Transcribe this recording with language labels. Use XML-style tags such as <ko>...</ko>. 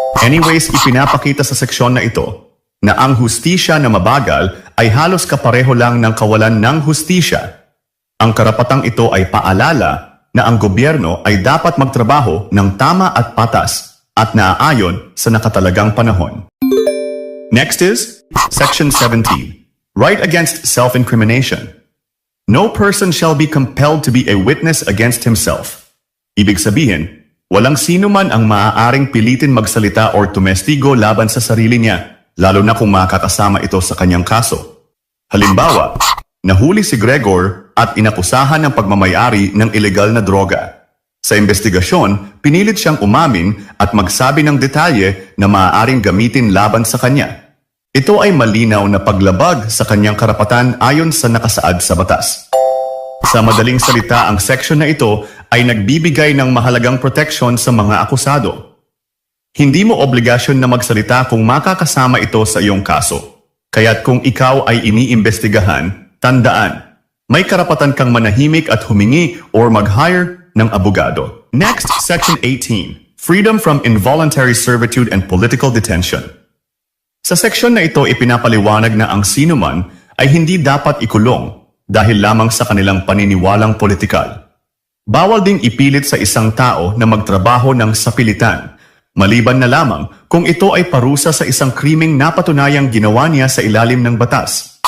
<tl>Anyways, ipinapakita sa seksyon na ito na ang hustisya na mabagal ay halos kapareho lang ng kawalan ng hustisya. Ang karapatang ito ay paalala na ang gobyerno ay dapat magtrabaho ng tama at patas at naaayon sa nakatalagang panahon.</tl> <en>Next is Section 17, Right Against Self-Incrimination. No person shall be compelled to be a witness against himself.</en> <tl>Ibig sabihin, walang sino man ang maaaring pilitin magsalita or tumestigo laban sa sarili niya, lalo na kung makakasama ito sa kanyang kaso. Halimbawa, nahuli si Gregor at inakusahan ng pagmamayari ng ilegal na droga. Sa investigasyon, pinilit siyang umamin at magsabi ng detalye na maaaring gamitin laban sa kanya. Ito ay malinaw na paglabag sa kanyang karapatan ayon sa nakasaad sa batas. Sa madaling salita, ang section na ito ay nagbibigay ng mahalagang proteksyon sa mga akusado. Hindi mo obligasyon na magsalita kung makakasama ito sa iyong kaso. Kaya't kung ikaw ay iniimbestigahan, tandaan, may karapatan kang manahimik at humingi or mag-hire ng abogado.</tl> <en>Next, Section 18, Freedom from Involuntary Servitude and Political Detention.</en> <tl>Sa seksyon na ito, ipinapaliwanag na ang sinuman ay hindi dapat ikulong dahil lamang sa kanilang paniniwalang politikal. Bawal ding ipilit sa isang tao na magtrabaho ng sapilitan, maliban na lamang kung ito ay parusa sa isang krimeng napatunayang ginawa niya sa ilalim ng batas.</tl>